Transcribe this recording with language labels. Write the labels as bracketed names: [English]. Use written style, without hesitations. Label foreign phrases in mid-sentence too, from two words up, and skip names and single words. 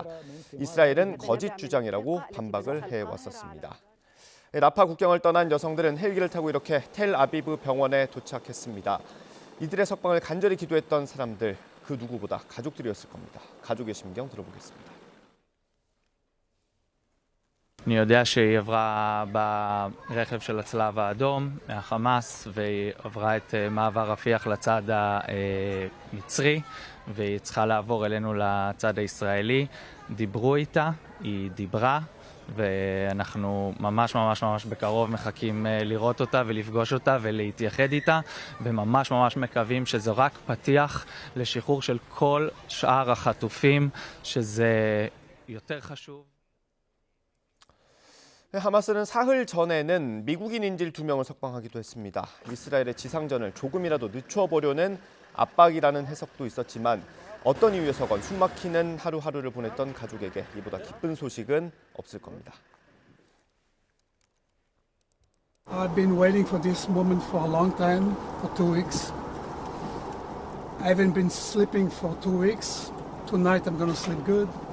[Korean] 이스라엘은 거짓 주장이라고 반박을 해왔었습니다. 라파 국경을 떠난 여성들은 헬기를 타고 이렇게 텔아비브 병원에 도착했습니다. 이들의 석방을 간절히 기도했던 사람들, 그 누구보다 가족들이었을 겁니다. 가족의 심경 들어보겠습니다. [Hebrew] אני יודע שהיא עברה ברכב של הצלב האדום מהחמאס והיא עברה את מעבר רפיח לצד המצרי והיא צריכה לעבור אלינו לצד הישראלי. דיברו איתה, היא דיברה ואנחנו ממש בקרוב מחכים לראות אותה ולפגוש אותה ולהתייחד איתה וממש מקווים שזה רק פתיח לשחרור של כל שאר החטופים, שזה יותר חשוב. [Korean] 하마스는 사흘 전에는 미국인 인질 2명을 석방하기도 했습니다. 이스라엘의 지상전을 조금이라도 늦춰보려는 압박이라는 해석도 있었지만 어떤 이유에서건 숨막히는 하루하루를 보냈던 가족에게 이보다 기쁜 소식은 없을 겁니다. [English] I've been waiting for this moment for a long time, for 2 weeks. I haven't been sleeping for 2 weeks. Tonight I'm going to sleep good.